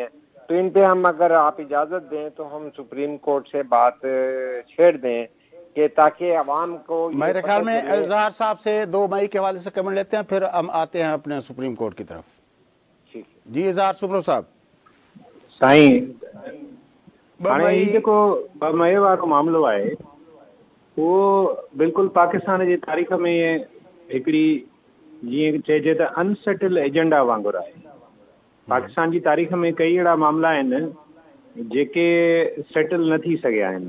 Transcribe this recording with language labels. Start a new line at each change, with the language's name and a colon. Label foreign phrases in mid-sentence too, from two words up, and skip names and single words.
Urdu: تو ان پہ ہم اگر آپ اجازت دیں تو ہم سپریم کورٹ سے بات چھیڑ دیں کہ تاکہ عوام کو میرے خیال میں اظہار صاحب سے 2 مئی کے حوالے سے کمنٹ لیتے ہیں، پھر ہم آتے ہیں اپنے سپریم کورٹ کی طرف. جی اظہار سبرو صاحب.
Sindhi: سائیں हाणे ही जेको 2 मई वारो मामिलो आहे उहो बिल्कुलु पाकिस्तान जी तारीख़ में हिकिड़ी जीअं चइजे त
English: unsettled agenda
Sindhi: वांगुरु आहे. पाकिस्तान जी तारीख़ में कई अहिड़ा मामला आहिनि जेके सेटल न थी सघिया आहिनि.